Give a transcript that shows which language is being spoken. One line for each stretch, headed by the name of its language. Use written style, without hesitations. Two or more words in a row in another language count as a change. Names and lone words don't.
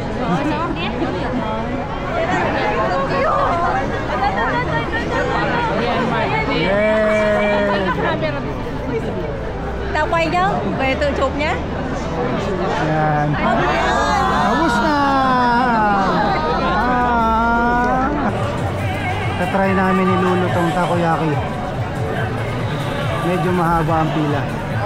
Vietnamese: Tao quay chứ, về tự chụp nhé.
Filipino: Yan. Tapos na! Tatry namin ni Lulu tong takoyaki. Medyo mahaba ang pila.